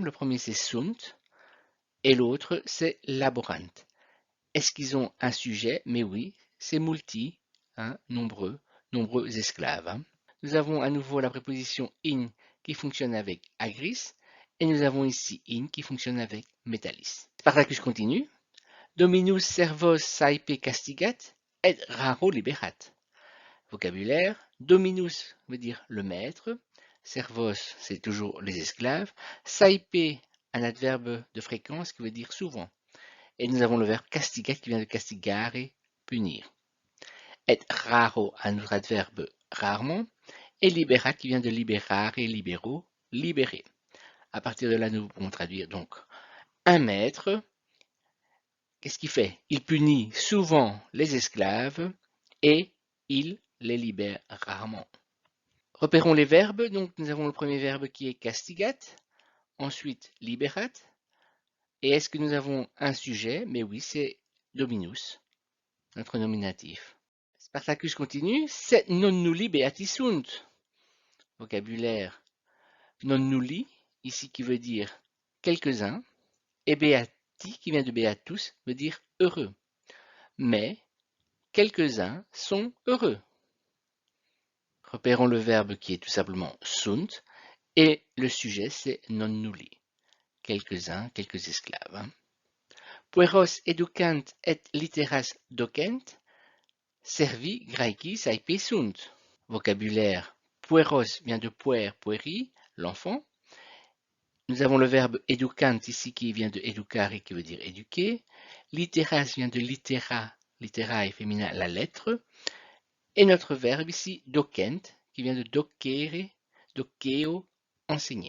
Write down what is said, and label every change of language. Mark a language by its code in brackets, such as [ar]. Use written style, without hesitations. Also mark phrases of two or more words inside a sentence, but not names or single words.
[fr] Le premier c'est sunt et l'autre c'est laborant. Est-ce qu'ils ont un sujet? Mais oui, c'est multi, hein, nombreux, nombreux esclaves. Hein. Nous avons à nouveau la préposition in qui fonctionne avec agris et nous avons ici in qui fonctionne avec metallis. Spartacus continue. [la] Dominus servos saepe castigat et raro liberat. [fr] Vocabulaire. Dominus veut dire le maître. Servos, c'est toujours les esclaves. Saepe, un adverbe de fréquence qui veut dire souvent. Et nous avons le verbe castigat qui vient de castigare, punir. Et raro, un autre adverbe rarement. Et libera qui vient de [la] liberare, libero, [fr] libérer. À partir de là, nous pouvons traduire donc un maître. Qu'est-ce qu'il fait? Il punit souvent les esclaves et il les libère rarement. Repérons les verbes. Donc, nous avons le premier verbe qui est castigat, ensuite liberat. Et est-ce que nous avons un sujet? Mais oui, c'est dominus, notre nominatif. Spartacus continue. [la] Set non nulli beati sunt. Vocabulaire. Non nulli, [fr] ici qui veut dire quelques-uns. Et beati, qui vient de beatus, veut dire heureux. Mais quelques-uns sont heureux. Repérons le verbe qui est tout simplement sunt. Et le sujet, c'est [la] non nulli. [fr] Quelques-uns, quelques esclaves. Hein. [la] Pueros educant et litteras docent, servi graeci saepe sunt. [fr] Vocabulaire. Pueros vient de [la] puer, pueri, [fr] l'enfant. Nous avons le verbe educant ici qui vient de educare qui veut dire éduquer. Litteras vient de littera, littera est féminin, la lettre. Et notre verbe ici, docent, qui vient de [la] docere, doceo, [fr] enseigner.